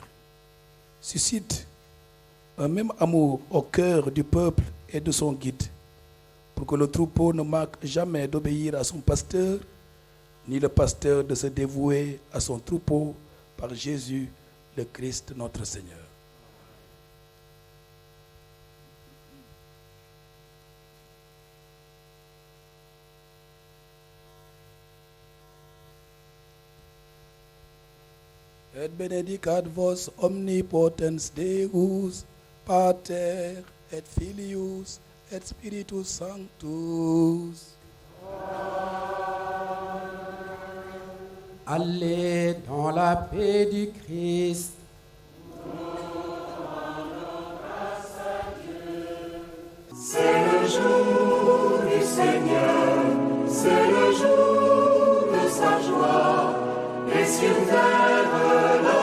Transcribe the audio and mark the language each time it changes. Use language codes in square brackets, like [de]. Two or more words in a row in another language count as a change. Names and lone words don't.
[fr] Suscite un même amour au cœur du peuple et de son guide, pour que le troupeau ne manque jamais d'obéir à son pasteur, ni le pasteur de se dévouer à son troupeau par Jésus, le Christ, notre Seigneur. [la] Et benedicat vos omnipotens Deus, Pater et Filius et Spiritus Sanctus. [fr] Allez dans la paix du Christ. C'est le jour du Seigneur, c'est le jour de sa joie, et sur terre